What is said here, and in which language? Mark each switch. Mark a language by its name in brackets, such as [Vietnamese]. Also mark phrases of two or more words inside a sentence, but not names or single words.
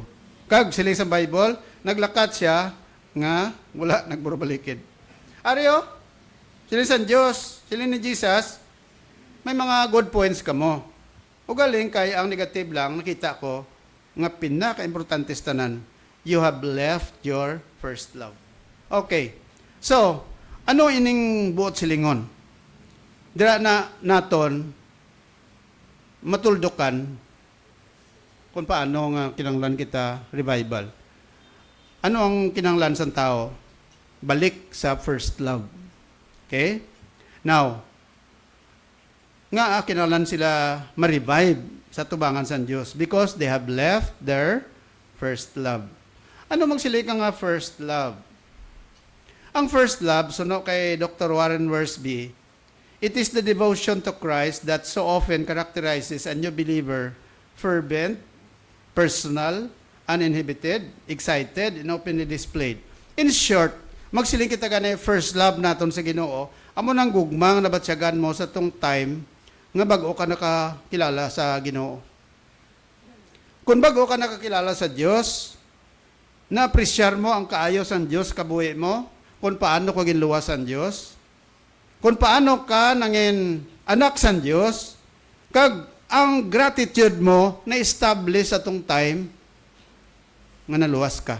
[Hiligaynon] Kag sila sa Bible, naglakat siya nga wala nagburubalikid. Ariyo, sila sa Diyos, sila ni Jesus, may mga [English] good points [Hiligaynon] kamo. O galing kay ang negative lang, nakita ko, nga pinaka-importante tanan, [English] you have left your first love. Okay. So, [Hiligaynon] ano ining buot silingon? Dira na naton matuldukan kung paano nga kinanglan kita revival. Ano ang kinanglan sa tao? Balik sa [English] first love. [Hiligaynon] Okay? [English] Now, [Hiligaynon] nga kinanglan sila ma-revive sa tubangan sa Diyos [English] because they have left their first love. [Hiligaynon] Ano magsilika nga [English] first love? [Hiligaynon] Ang [English] first love, [Hiligaynon] suno kay Dr. Warren Wiersbe, [English] it is the devotion to Christ that so often characterizes a new believer, fervent, personal, uninhibited, excited, and openly displayed. In short, [Hiligaynon] magsiling kita ganay [English] first love [Hiligaynon] naton sa Ginoo, amo nang gugmang nabatsyagan mo sa tong time nga bago ka nakakilala sa Ginoo. Kung bago ka nakakilala sa Diyos, na-appreciate mo ang kaayos ng Diyos kabuhi mo, kung paano ko ginluwas ang Diyos, kung paano ka nangin anak sa Diyos, kag ang gratitude mo na-establish sa tong time nga naluwas ka.